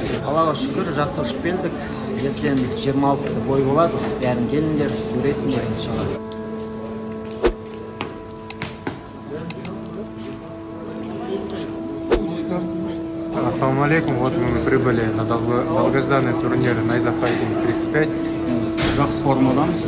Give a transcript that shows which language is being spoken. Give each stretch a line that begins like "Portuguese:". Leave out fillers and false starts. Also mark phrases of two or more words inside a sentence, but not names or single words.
Kazakh: Аллаға шүкір, жақсы ұшып келдік. Ертең 26-сы бой болады. Бәрін келіңдер, көресіңдер иншалла.
Arabic: السلام عليكم,
Russian: вот мы прибыли на долгожданный турнир Найза Fighting 35.
Kazakh: Жақсы формадамыз.